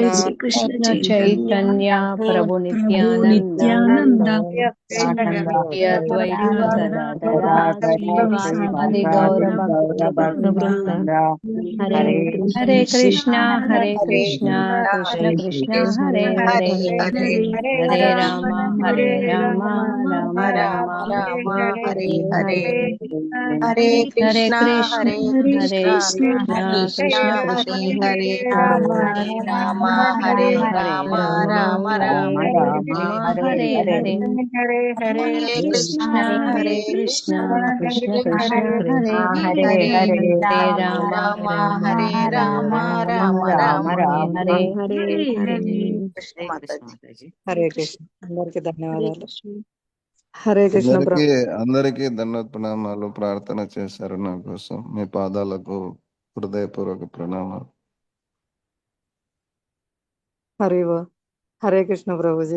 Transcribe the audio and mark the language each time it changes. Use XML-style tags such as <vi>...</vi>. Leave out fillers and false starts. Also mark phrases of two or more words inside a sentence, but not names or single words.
<te>జై శ్రీకృష్ణ చైతన్య ప్రభు నిత్యానంద అద్వైత గదాధర శ్రీవాసాది గౌర భక్త బృంద. హరే కృష్ణ హరే కృష్ణ కృష్ణ కృష్ణ హరే హరే, హరే రామ రామ రామ హరే హరే. హరే హరే కృష్ణ కృష్ణ హరే హరే కృష్ణ కృష్ణ కృష్ణ హరే కృష్ణ హరే రామ హరే రామ రామ రామ హరే హరే. హరే కృష్ణ హరే హరే కృష్ణ కృష్ణ కృష్ణ కృష్ణ హరే హరే హరే, హరే హరే రామ రామ రామ హరే రామ రామ రామ హరే హరే హరే. కృష్ణ మాతాజీ. హరే కృష్ణ. అందరికి హరే ధన్యవాదాలు. కృష్ణ. హరే కృష్ణ అందరికీ ప్రభు. అందరికీ ధన్యవాద ప్రణామాలు. ప్రార్థన చేశారు నా కోసం. మీ పాదాలకు హృదయపూర్వక ప్రణామాలు. హరే కృష్ణ ప్రభుజీ.</te>